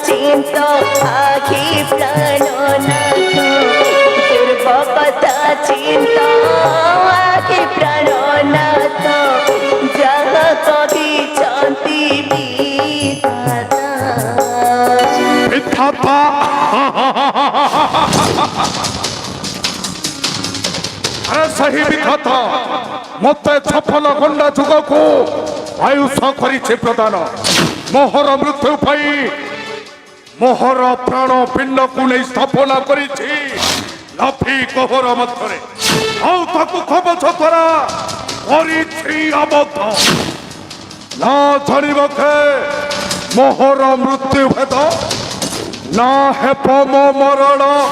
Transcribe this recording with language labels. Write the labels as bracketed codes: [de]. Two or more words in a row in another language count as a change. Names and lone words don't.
[or] ଚିନ୍ତ ଆଖି ପ୍ରାଣନାଥ ପୂର୍ବ କଥା ଚିନ୍ତ ଆଖି ପ୍ରାଣନାଥ ଯାହା କହିଛନ୍ତି বিধাতা ବିଧାତା ଆରେ ସେହି ବିଧାତା ମୋତେ 56 ଘଣ୍ଟା ଯୁଗକୁ ଆୟୁଷ କରିଛି ପ୍ରଦାନ ମୋହର ମୃତ୍ୟୁ ପାଇଁ ମୋହର ପ୍ରାଣ ପିଣ୍ଡକୁ ନେଇ ସ୍ଥାପନା କରିଛି ଲାଫି କୋହର ମଧ୍ୟରେ ଆଉ ତାକୁ କବଚ ଦ୍ୱାରା କରିଛି ଆବଦ୍ଧ ନା ଜାଣିବ କେ ମୋହର ମୃତ୍ୟୁ ଭେଦ ନା ହେବ ମୋ ମରଣ